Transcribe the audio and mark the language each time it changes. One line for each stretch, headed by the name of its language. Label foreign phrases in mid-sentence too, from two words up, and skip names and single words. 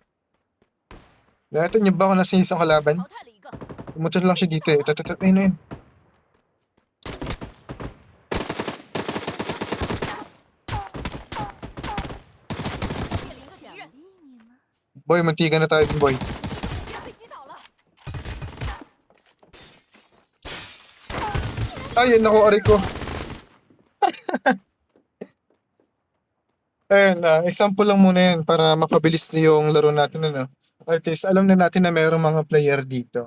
Filipino: Ito, niya ba ako nasa isang kalaban?
Chinese: 淘汰了一个。
Filipino: Pumunta lang siya dito eh. Ayun. Boy, mantika na tayo dun, boy.
Chinese: 被击倒了，
Filipino: Ayun, naku, aray ko. Ayun, example lang muna yan para makabilis na yung laro natin, ano. At least, alam na natin na mayroong mga player dito.